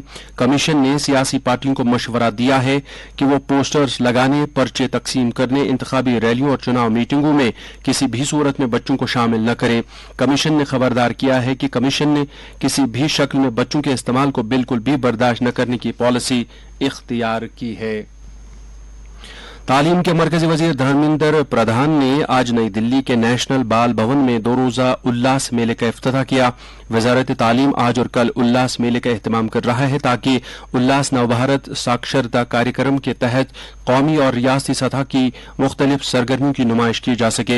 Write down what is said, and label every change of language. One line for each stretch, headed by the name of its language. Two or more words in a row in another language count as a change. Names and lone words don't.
Urdu: کمیشن نے سیاسی پارٹیوں کو مشورہ دیا ہے کہ وہ پوسٹرز لگانے، پرچے تقسیم کرنے، انتخابی ریلیوں اور چناؤ میٹنگوں میں کسی بھی صورت میں بچوں کو شامل نہ کریں۔ کمیشن نے خبردار کیا ہے کہ کمیشن نے کسی بھی شکل میں بچوں کے استعمال کو بالکل بھی برداشت نہ کرنے کی پالیسی اختیار کی ہے۔ تعلیم کے مرکزی وزیر دھرمیندر پردھان نے آج نئی دلی کے نیشنل بال بھون میں 2 روزہ الاس میلے کا افتتاح کیا۔ وزارت تعلیم آج اور کل الاس میلے کا اہتمام کر رہا ہے تاکہ الاس نوبھارت ساکشرتا کاریہ کے تحت قومی اور ریاستی سطح کی مختلف سرگرمیوں کی نمائش کی جا سکے۔